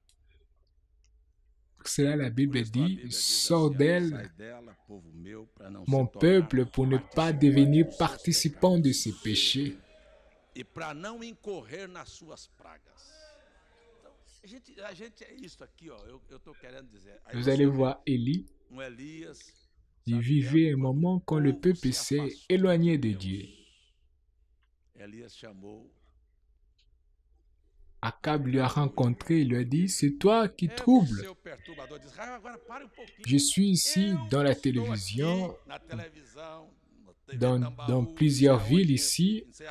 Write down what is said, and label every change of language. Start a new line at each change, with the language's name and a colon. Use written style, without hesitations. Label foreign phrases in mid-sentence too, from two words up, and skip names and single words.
French: Pour cela, la Bible dit, sors d'elle, mon peuple, pour ne pas devenir participant de ses péchés.
Portuguese: E para não incorrer nas suas pragas. Então, a gente é isso aqui, ó. Eu tô querendo dizer.
French: Vous allez voir Élie. Il vivait un moment quand le peuple s'est éloigné de Dieu. Akab lui a rencontré et lui a dit, c'est toi qui troubles. Je suis ici dans la télévision, dans plusieurs villes ici.